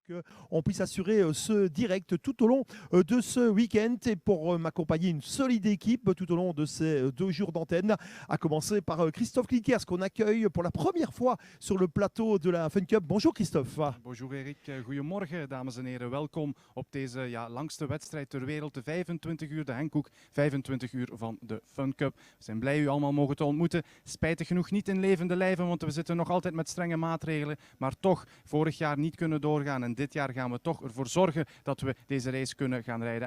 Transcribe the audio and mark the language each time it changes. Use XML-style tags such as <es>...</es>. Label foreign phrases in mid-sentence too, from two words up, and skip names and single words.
<fr>qu'on puisse assurer ce direct tout au long de ce week-end. Et pour m'accompagner, une solide équipe tout au long de ces 2 jours d'antenne, à commencer par Christophe Klinkers, qu'on accueille pour la première fois sur le plateau de la Fun Cup. Bonjour Christophe.</fr> <nl>Bonjour Erik, goedemorgen dames en heren. Welkom op deze langste wedstrijd ter wereld, de 25 uur, de Henk-Koek 25 uur van de Fun Cup. We zijn blij u allemaal mogen te ontmoeten. Spijtig genoeg niet in levende lijven, want we zitten nog altijd met strenge maatregelen. Maar toch, vorig jaar niet kunnen doorgaan en dit jaar gaan we toch ervoor zorgen dat we deze race kunnen gaan rijden.</nl>